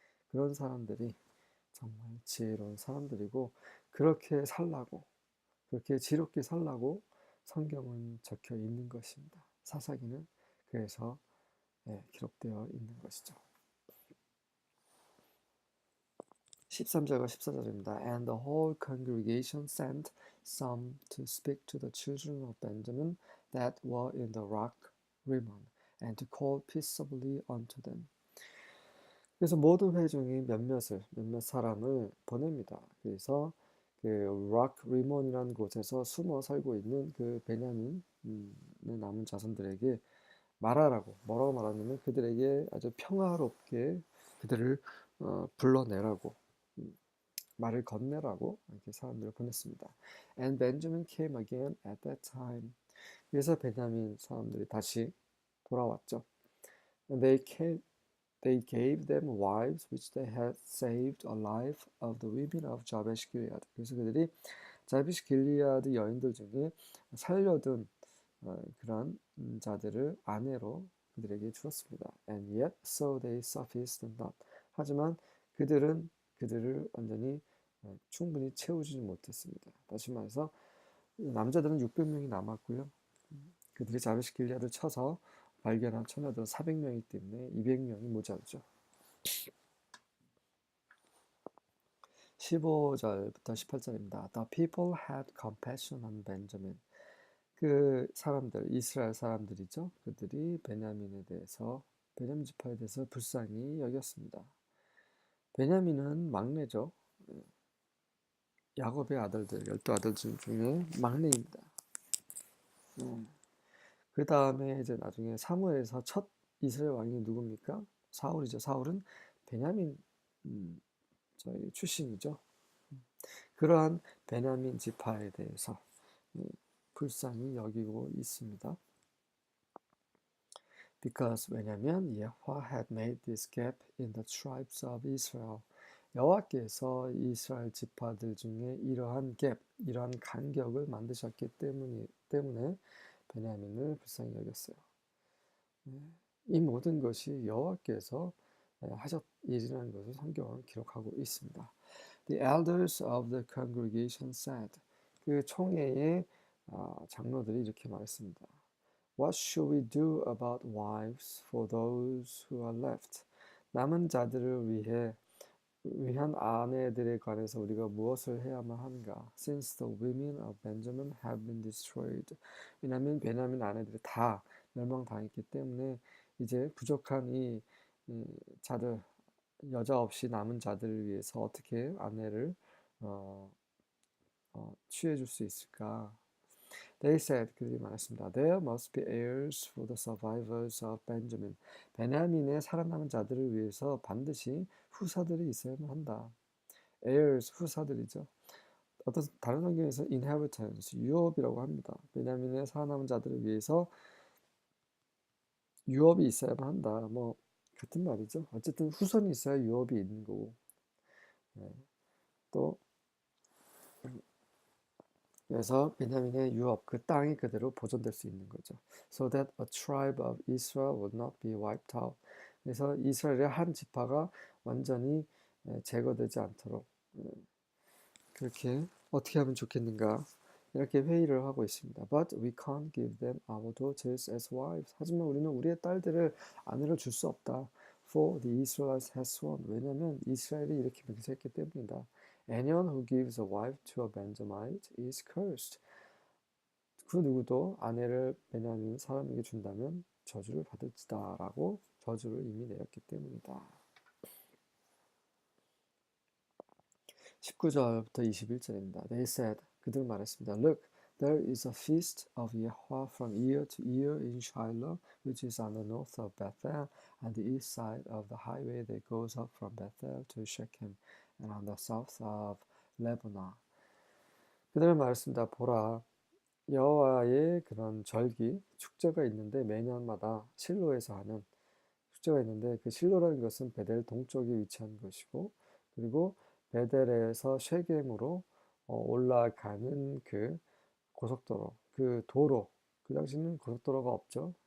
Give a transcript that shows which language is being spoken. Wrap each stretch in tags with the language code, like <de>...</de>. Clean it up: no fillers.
<ko>그런 사람들이 정말 지혜로운 사람들이고 그렇게 살라고 그렇게 지롭게 살라고 성경은 적혀 있는 것입니다. 사사기는 그래서 기록되어 있는 것이죠. 13절과 14절입니다.</ko> <en>And the whole congregation sent some to speak to the children of Benjamin that were in the rock Rimmon, and to call peaceably unto them.</en> <ko>그래서 모든 회중이 몇몇 사람을 보냅니다. 그래서 그 락 리몬이라는 곳에서 숨어 살고 있는 그 베냐민의 남은 자손들에게 뭐라고 말하냐면 그들에게 아주 평화롭게 그들을 불러내라고 말을 건네라고 이렇게 사람들을 보냈습니다.</ko> <en>And Benjamin came again at that time.</en> <ko>그래서 베냐민 사람들이 다시 돌아왔죠.</ko> <en>And they gave them wives which they had saved alive of the women of Jabesh Gilead.</en> <ko>그래서 그들이 자베시 길리아드 여인들 중에 살려둔 그런 자들을 아내로 그들에게 주었습니다.</ko> <en>And yet so they sufficed not.</en> <ko>하지만 그들은 그들을 완전히 충분히 채우지 못했습니다. 다시 말해서 남자들은 600명이 남았고요. 그들이 자베시 길리아드를 쳐서 발견한 처녀들은 400명이기 때문에 200명이 모자르죠. 15절부터 18절입니다.</ko> <en>The people had compassion on Benjamin.</en> <ko>그 사람들, 이스라엘 사람들이죠. 그들이 베냐민 지파에 대해서 불쌍히 여겼습니다. 베냐민은 막내죠. 야곱의 아들들, 12아들 중에 막내입니다. 그 다음에 이제 나중에 사무엘에서 첫 이스라엘 왕이 누굽니까? 사울이죠. 사울은 베냐민 저희 출신이죠. 그러한 베냐민 지파에 대해서 불쌍히 여기고 있습니다.</ko> <en>Because</en> <ko>왜냐면</ko> <en>여호와 had made this gap in the tribes of Israel.</en> <ko>여호와께서 이스라엘 지파들 중에 이러한 간격을 만드셨기 때문에 베냐민을 불쌍히 여겼어요. 이 모든 것이 여호와께서 하셨 일이라는 것을 성경은 기록하고 있습니다.</ko> <en>The elders of the congregation said.</en> <ko>그 총회의 장로들이 이렇게 말했습니다.</ko> <en>What should we do about wives for those who are left?</en> <ko>남은 자들을 위한 아내들에 관해서 우리가 무엇을 해야만 한가?</ko> <en>Since the women of Benjamin have been destroyed.</en> <ko>왜냐하면 베냐민 아내들이 다 멸망당했기 때문에 이제 부족한 이 자들 여자 없이 남은 자들을 위해서 어떻게 아내를 어, 취해 줄 수 있을까?</ko> <en>They said,</en> <ko>그들이 말했습니다.</ko> <en>There must be heirs for the survivors of Benjamin.</en> <ko>베냐민의 살아남은 자들을 위해서 반드시 후사들이 있어야만 한다. heirs, 후사들이죠. 어떤 다른 성경에서 inheritance, 유업이라고 합니다. 베냐민의 살아남은 자들을 위해서 유업이 있어야만 한다. 뭐 같은 말이죠. 어쨌든 후손이 있어야 유업이 있는 거고. 네. 또 그래서 베냐민의 유업, 그 땅이 그대로 보존될 수 있는 거죠.</ko> <en>So that a tribe of Israel would not be wiped out.</en> <ko>그래서 이스라엘의 한 지파가 완전히 제거되지 않도록 그렇게 어떻게 하면 좋겠는가 이렇게 회의를 하고 있습니다.</ko> <en>But we can't give them our daughters as wives.</en> <ko>하지만 우리는 우리의 딸들을 아내로 줄 수 없다.</ko> <en>For the Israelites has sworn.</en> <ko>왜냐하면 이스라엘이 이렇게 맹세했기 때문이다.</ko> <en>Anyone who gives a wife to a Benjamite is cursed.</en> <ko>그 누구도 아내를 베냐민 사람에게 준다면 저주를 받을지다라고 저주를 이미 내렸기 때문이다. 19절부터 21절입니다.</ko> <en>They said,</en> <ko>그들 말했습니다.</ko> <en>Look, there is a feast of Yahweh from year to year in Shiloh, which is on the north of Bethel, and the east side of the highway that goes up from Bethel to Shechem, and on the south of Lebanon.</en> <ko>그들 말했습니다. 보라, 여호와의 그런 절기, 축제가 있는데 매년마다 실로에서 하는 축제가 있는데 그 실로라는 것은 베델 동쪽에 위치한 것이고 그리고 베델에서 쉐겜으로 올라가는 그 고속도로, 그 도로, 그 당시는 고속도로가 없죠.</ko>